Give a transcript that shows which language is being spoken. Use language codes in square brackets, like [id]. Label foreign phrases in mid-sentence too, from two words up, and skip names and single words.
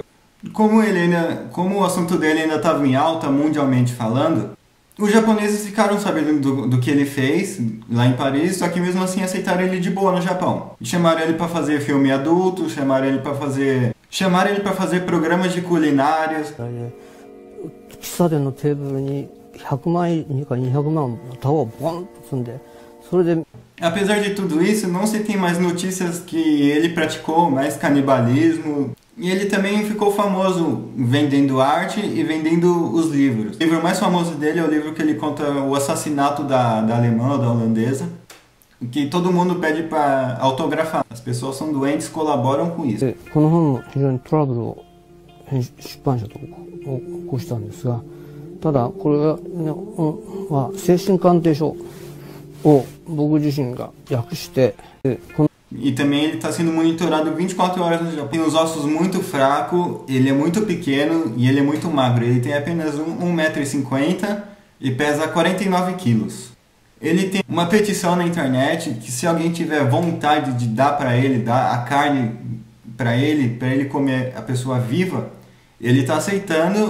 [pt] Como o assunto dele ainda estava em alta, mundialmente falando, os japoneses ficaram sabendo do que ele fez lá em Paris, só que mesmo assim aceitaram ele de boa no Japão. Chamaram ele para fazer filme adulto, chamaram ele para fazer programas de culinárias. [ja] 喫茶店のテーブルに100枚か200万のタワーをボンと積んで、それで [pt] Apesar de tudo isso, não se tem mais notícias que ele praticou mais canibalismo. E ele também ficou famoso vendendo arte e vendendo os livros. O livro mais famoso dele é o livro que ele conta o assassinato da alemã, da holandesa, que todo mundo pede para autografar. As pessoas são doentes, colaboram com isso. [ja] この本の非常にトラブルを出版社と起こしたんですが、ただこれは精神鑑定書を僕自身が訳して、 [pt] E também ele está sendo monitorado 24 horas no Japão. Tem os ossos muito fracos, ele é muito pequeno e ele é muito magro. Ele tem apenas 1,50 m e pesa 49 quilos. Ele tem uma petição na internet que se alguém tiver vontade de dar para ele, dar a carne para ele comer a pessoa viva, ele está aceitando.